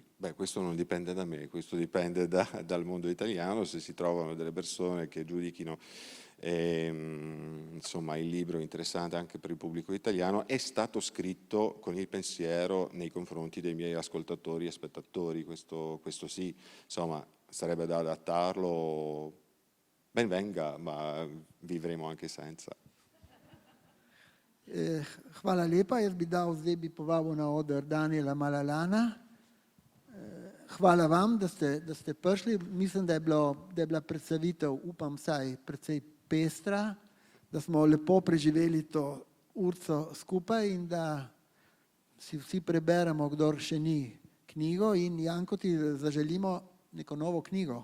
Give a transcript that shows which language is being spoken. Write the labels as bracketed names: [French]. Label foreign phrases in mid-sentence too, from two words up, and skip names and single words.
[Italian] Beh, questo non dipende da me, questo dipende dal mondo italiano, se si trovano delle persone che giudichino insomma il libro interessante anche per il pubblico italiano. È stato scritto con il pensiero nei confronti dei miei ascoltatori e spettatori, questo sì, insomma sarebbe da adattarlo, ben venga, ma vivremo anche senza. [Slovenian] Hvala lepa, zdaj bi povabil na oder Daniela Malalana. Hvala vam, da ste prišli. Mislim, da je bila predstavitev, upam vsaj, precej pestra, da smo lepo preživeli to urico skupaj in da si vsi preberemo, kdor še ni, knjigo, in Janko ti zaželimo neko novo knjigo.